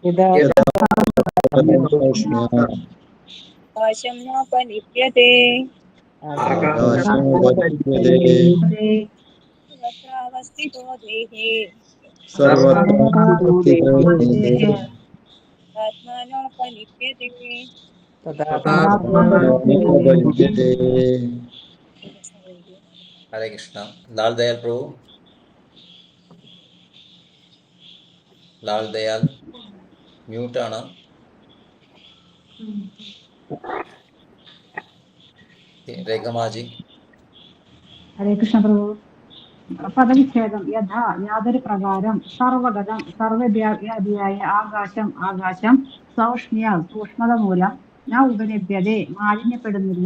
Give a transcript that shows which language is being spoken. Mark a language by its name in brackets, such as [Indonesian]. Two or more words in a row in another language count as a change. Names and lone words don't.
[Sanskrit] आकाशं नोपलिप्यते सर्वत्रावस्थितो देहे आत्मानोपलिप्यते। हरे कृष्ण। [Malayalam] ലാൽ ദയാൽ പ്രഭു, ലാൽ ദയാൽ മ്യൂട്ട് ആണ്. രേഖമാജി. ഹരേ കൃഷ്ണ പ്രഭു. പദവിച്ഛേദം. യഥാ യാതൊരു പ്രകാരം സർവഗതം സർവവ്യാപിയായ ആകാശം ആകാശം സൗഷ്മ്യ സൂക്ഷ്മത മൂലം [Sanskrit] ന ഉപലഭ്യതേ [Malayalam] മാലിന്യപ്പെടുന്നില്ല.